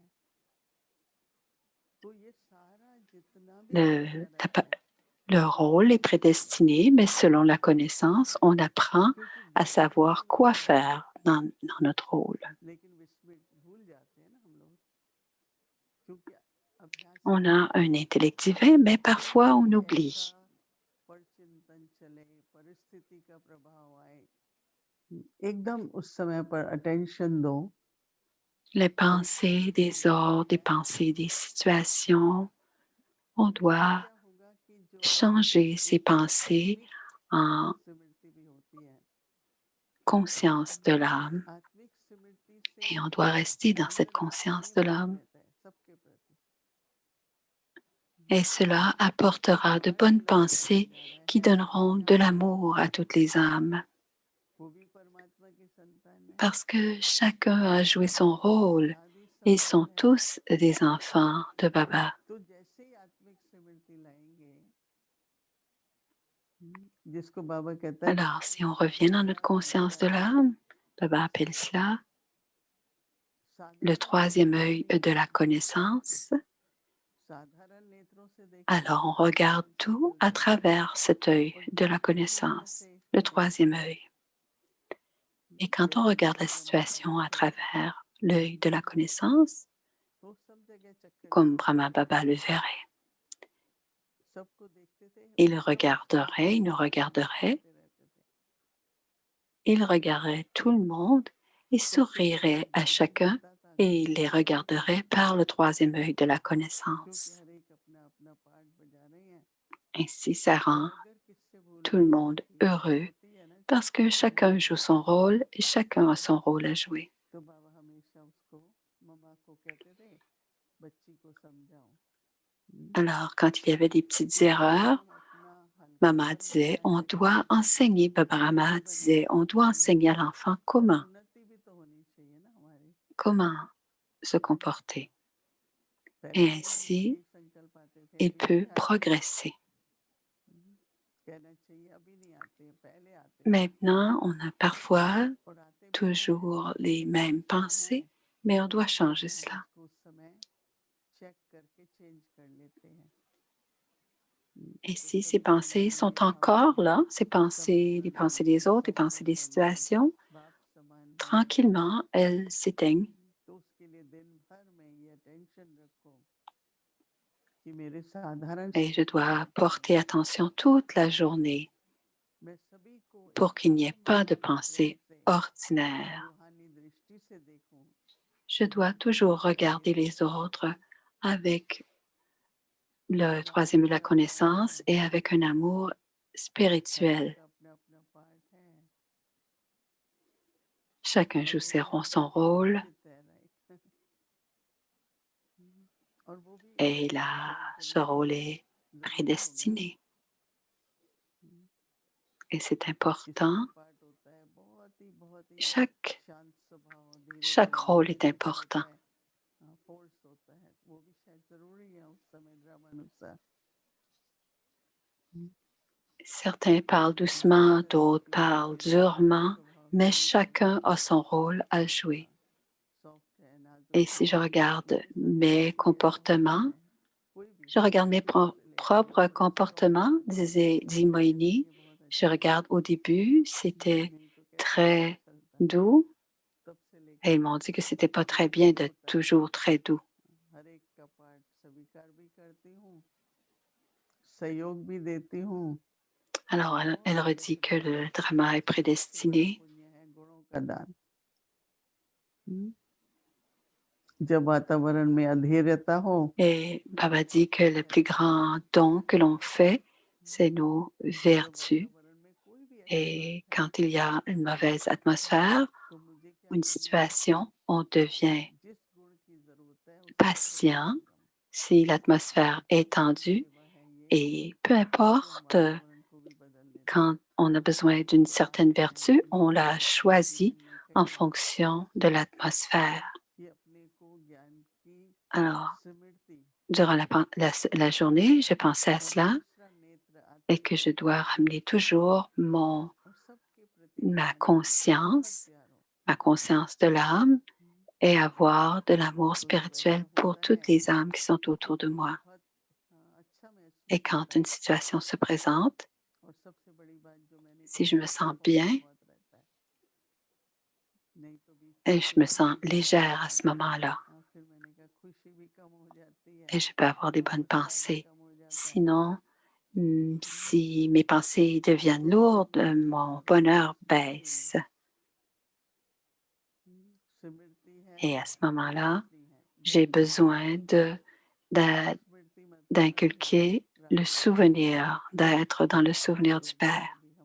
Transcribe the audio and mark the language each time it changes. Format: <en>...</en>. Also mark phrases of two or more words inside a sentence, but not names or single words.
<fr>Le rôle est prédestiné, mais selon la connaissance, on apprend à savoir quoi faire dans notre rôle. On a un intellect divin, mais parfois on oublie.</fr> <hi>एकदम उस समय पर अटेंशन दो</hi> <fr>Les pensées des ordres, des pensées des situations, on</fr> <hi>उससे</hi> <fr>doit</fr> <hi>क्या होगा कि जो</hi> <fr>changer ces pensées</fr> <hi>आत्मिक</hi> <fr>en</fr> <hi>स्मृति भी होती है</hi> <fr>conscience de l'âme</fr> <hi>आत्मिक स्मृति से</hi> <fr>et on doit rester dans cette</fr> <hi>साधन</hi> <fr>conscience de</fr> <hi>नेत्र</hi> <fr>l'âme.</fr> <hi>रहता है सबके प्रति</hi> <fr>Et cela</fr> <hi>कि</hi> <fr>apportera de</fr> <hi>हमारा</hi> <fr>bonnes</fr> <hi>लक्ष्य क्या</hi> <fr>pensées</fr> <hi>जा रहा</hi> <fr>qui</fr> <hi>है</hi> <fr>donneront de l'amour à toutes les âmes.</fr> <hi>वो भी परमात्मा की संतान है</hi> <fr>Parce que chacun a joué son rôle.</fr> <hi>आदि</hi> <fr>Ils</fr> <hi>संभव</hi> <fr>sont</fr> <hi>है</hi> <fr>tous des enfants de Baba.</fr> <hi>तो जैसे ही आत्मिक स्मृति लाएंगे जिसको बाबा कहता है</hi> <fr>Alors, si on revient dans notre conscience de l'âme, Baba appelle cela le</fr> <hi>साधारण</hi> <fr>troisième</fr> <hi>नेत्रों</hi> <fr>œil</fr> <hi>से</hi> <fr>de la connaissance.</fr> <hi>साधारण नेत्रों से देखो</hi> <fr>Alors, on regarde tout à travers cet œil</fr> <hi>और</hi> <fr>de la</fr> <hi>दूसरे नेत्र</hi> <fr>connaissance,</fr> <hi>से</hi> <fr>le</fr> <hi>देखो</hi> <fr>troisième œil. Et quand on</fr> <hi>जैसे</hi> <fr>regarde la</fr> <hi>बाबा ने</hi> <fr>situation à</fr> <hi>बताया</hi> <fr>travers l'œil de la connaissance,</fr> <hi>तो सब जगह चक्कर</hi> <fr>comme</fr> <hi>काटते</hi> <fr>Brahma</fr> <hi>थे</hi> <fr>Baba le verrait,</fr> <hi>सबको देखते थे</hi> <fr>il</fr> <hi>और सब</hi> <fr>regarderait, il nous</fr> <hi>साथ</hi> <fr>regarderait,</fr> <hi>मुस्कुराते रहते थे</hi> <fr>il regarderait tout le monde et</fr> <hi>सबके प्रति</hi> <fr>sourirait à</fr> <hi>दयालु</hi> <fr>chacun</fr> <hi>होता था</hi> <fr>et il les regarderait par le troisième œil de la</fr> <hi>क्योंकि</hi> <fr>connaissance.</fr> <hi>हर एक अपना अपना पार्ट बजा रहे हैं</hi> <fr>Ainsi, ça</fr> <hi>और</hi> <fr>rend</fr> <hi>अगर किससे भूल</hi> <fr>tout</fr> <hi>भी</hi> <fr>le</fr> <hi>हो</hi> <fr>monde</fr> <hi>जाती है</hi> <fr>heureux</fr> <hi>होती है ना</hi> <fr>parce que chacun joue son rôle et chacun a son rôle à jouer.</fr> <hi>तो बाबा हमेशा उसको मम्मा को कहते थे बच्ची को समझाओ</hi> <fr>Alors, quand il y avait des petites</fr> <hi>कि कैसे</hi> <fr>erreurs,</fr> <hi>हम अपना हल्का</hi> <fr>Maman</fr> <hi>कर</hi> <fr>disait,</fr> <hi>लेना</hi> <fr>on</fr> <hi>है</hi> <fr>doit enseigner, Baba Rama</fr> <hi>बच्ची</hi> <fr>disait,</fr> <hi>बनाना</hi> <fr>on doit</fr> <hi>चाहते हैं</hi> <fr>enseigner à l'enfant</fr> <hi>और</hi> <fr>comment,</fr> <hi>उन्नति भी तो होनी चाहिए ना हमारी</hi> <fr>comment se comporter.</fr> <hi>पहले</hi> <fr>Et</fr> <hi>तो हम</hi> <fr>ainsi,</fr> <hi>यही संकल्प आते थे</hi> <fr>il</fr> <hi>अभी नहीं</hi> <fr>peut</fr> <hi>आते हैं</hi> <fr>progresser.</fr> <hi>कहना चाहिए अभी नहीं आते हैं पहले आते थे</hi> <fr>Maintenant, on a parfois</fr> <hi>और आते भी तो हैं</hi> <fr>toujours les mêmes</fr> <hi>आते</hi> <fr>pensées,</fr> <hi>हैं</hi> <fr>mais on doit</fr> <hi>लेकिन</hi> <fr>changer</fr> <hi>हम</hi> <fr>cela.</fr> <hi>उसको उस समय चेक करके चेंज कर लेते हैं</hi> <fr>Et</fr> <hi>तो</hi> <fr>si ces</fr> <hi>सभी</hi> <fr>pensées</fr> <hi>संतानें</hi> <fr>sont</fr> <hi>हमारी</hi> <fr>encore là, ces</fr> <hi>सब</hi> <fr>pensées, les</fr> <hi>माँ</hi> <fr>pensées des autres, les pensées</fr> <hi>समान</hi> <fr>des</fr> <hi>बने</hi> <fr>situations,</fr> <hi>बाप समान बने</hi> <fr>tranquillement, elles s'éteignent.</fr> <hi>तो उसके लिए दिन भर में ये टेंशन रखो कि मेरे साधारण</hi> <fr>Et je</fr> <hi>स्मृति</hi> <fr>dois</fr> <hi>लाने</hi> <fr>porter</fr> <hi>वाले</hi> <fr>attention toute la journée</fr> <hi>मैं सभी को</hi> <fr>pour qu'il n'y ait</fr> <hi>एकदम</hi> <fr>pas de</fr> <hi>शांत प्रेम</hi> <fr>pensée</fr> <hi>से</hi> <fr>ordinaire.</fr> <hi>रूहानी दृष्टि से देखूं</hi> <fr>Je dois toujours regarder les autres avec le</fr> <hi>बाबा</hi> <fr>troisième de la</fr> <hi>बता रहे</hi> <fr>connaissance</fr> <hi>हैं</hi> <fr>et avec un amour</fr> <hi>हर एक</hi> <fr>spirituel.</fr> <hi>का अपना अपना पार्ट है</hi> <fr>Chacun</fr> <hi>और</hi> <fr>joue</fr> <hi>वो भी</hi> <fr>son rôle</fr> <hi>निश्चित है राइट और वो भी</hi> <fr>et là,</fr> <hi>बहुत</hi> <fr>ce</fr> <hi>जरूरी</hi> <fr>rôle</fr> <hi>है</hi> <fr>est</fr> <hi>जरूरी हो गया</hi> <fr>prédestiné. Et c'est</fr> <hi>किसी</hi> <fr>important.</fr> <hi>का पार्ट होता है बहुत ही</hi> <fr>Chaque,</fr> <hi>शांत स्वभाव धीरे</hi> <fr>chaque</fr> <hi>धीरे</hi> <fr>rôle est</fr> <hi>किसी का</hi> <fr>important.</fr> <hi>होता है फोर्स होता है वो भी शायद जरूरी है उस समय ड्रामा अनुसार</hi> <fr>Certains parlent</fr> <hi>बाबा</hi> <fr>doucement,</fr> <hi>का</hi> <fr>d'autres</fr> <hi>देखिए</hi> <fr>parlent</fr> <hi>कोई शांत</hi> <fr>durement,</fr> <hi>स्वभाव</hi> <fr>mais</fr> <hi>से भी</hi> <fr>chacun</fr> <hi>करता</hi> <fr>a</fr> <hi>है</hi> <fr>son rôle à jouer.</fr> <hi>सॉफ्ट है नाजुक</hi> <fr>Et si</fr> <hi>है</hi> <fr>je regarde</fr> <hi>वो भी</hi> <fr>mes</fr> <hi>संतान के लिए ऐसा होता</hi> <fr>comportements,</fr> <hi>है कोई भी</hi> <fr>je</fr> <hi>हो</hi> <fr>regarde mes</fr> <hi>बच्चों से लेके</hi> <fr>propres</fr> <hi>बड़ों तक सॉफ्ट</hi> <fr>comportements, dit Moïni.</fr> <hi>ये बहुत</hi> <fr>Je</fr> <hi>अच्छा है</hi> <fr>regarde au début, c'était</fr> <hi>नहीं तो कैसे पता</hi> <fr>très</fr> <hi>चलता</hi> <fr>doux</fr> <hi>तब से</hi> <fr>et</fr> <hi>लेके</hi> <fr>ils m'ont dit que c'était pas très</fr> <hi>यहाँ</hi> <fr>bien</fr> <hi>तक</hi> <fr>d'être</fr> <hi>होता है</hi> <fr>toujours très doux.</fr> <hi>हर एक का पार्ट स्वीकार भी करती हूँ सहयोग भी देती हूँ</hi> <fr>Alors, elle</fr> <hi>बहुत</hi> <fr>redit</fr> <hi>अच्छे</hi> <fr>que le</fr> <hi>तरीके से</hi> <fr>drama est</fr> <hi>सबसे बड़ा</hi> <fr>prédestiné.</fr> <hi>पुण्य है गुणों का दान जब वातावरण में अधीरता हो</hi> <fr>Et Baba dit que le</fr> <hi>अच्छा</hi> <fr>plus</fr> <hi>नहीं</hi> <fr>grand</fr> <hi>लगता</hi> <fr>don que l'on fait, c'est nos</fr> <hi>जब</hi> <fr>vertus.</fr> <hi>वातावरण में कोई भी ऐसी बात</hi> <fr>Et</fr> <hi>है</hi> <fr>quand il y a une mauvaise atmosphère,</fr> <hi>तो मुझे क्या</hi> <fr>une</fr> <hi>करना है</hi> <fr>situation, on devient</fr> <hi>जिस गुण की जरूरत है उसका</hi> <fr>patient</fr> <hi>प्रदर्शन करूं</hi> <fr>si l'atmosphère est</fr> <hi>सबकी</hi> <fr>tendue.</fr> <hi>सेवा है ये</hi> <fr>Et peu</fr> <hi>कि हम</hi> <fr>importe</fr> <hi>वातावरण को भी बदल देते</hi> <fr>quand</fr> <hi>हैं</hi> <fr>on a besoin d'une certaine vertu, on la choisit</fr> <hi>जीवन में</hi> <fr>en</fr> <hi>कई बार</hi> <fr>fonction de l'atmosphère.</fr> <hi>कि अपने को ज्ञान की</hi> <fr>Alors,</fr> <hi>स्मृति</hi> <fr>durant la journée, je pensais à</fr> <hi>और</hi> <fr>cela</fr> <hi>दूसरा नेत्र</hi> <fr>et</fr> <hi>आत्मिक</hi> <fr>que je dois</fr> <hi>दृष्टि से</hi> <fr>ramener toujours</fr> <hi>और सबके प्रति</hi> <fr>ma</fr> <hi>रूहानी बहुत प्यार हो</hi> <fr>conscience de l'âme et avoir de l'amour</fr> <hi>तो जब</hi> <fr>spirituel</fr> <hi>ऐसा</hi> <fr>pour</fr> <hi>होता है</hi> <fr>toutes les âmes qui sont autour de</fr> <hi>तो</hi> <fr>moi.</fr> <hi>बहुत अच्छा</hi> <fr>Et</fr> <hi>महसूस</hi> <fr>quand</fr> <hi>होता</hi> <fr>une</fr> <hi>है</hi> <fr>situation se présente,</fr> <hi>और सबसे बड़ी बात जो मैंने</hi> <fr>si</fr> <hi>कहा</hi> <fr>je me sens</fr> <hi>हल्कापन</hi> <fr>bien</fr> <hi>बहुत रहता है नहीं तो बीच</hi> <fr>et</fr> <hi>में</hi> <fr>je me</fr> <hi>कुछ</hi> <fr>sens</fr> <hi>तकलीफें आ</hi> <fr>légère à</fr> <hi>जाती</hi> <fr>ce moment-là,</fr> <hi>फिर मैंने कहा खुशी भी कम हो जाती है</hi> <fr>et je peux avoir des</fr> <hi>और</hi> <fr>bonnes</fr> <hi>उत्साह भी</hi> <fr>pensées.</fr> <hi>कम हो जाता है</hi> <fr>Sinon, si mes pensées deviennent</fr> <hi>तो</hi> <fr>lourdes,</fr> <hi>सब</hi> <fr>mon bonheur</fr> <hi>स्मृति</hi> <fr>baisse. Et à ce moment-là, j'ai besoin d'inculquer le souvenir, d'être dans le souvenir du Père.</fr>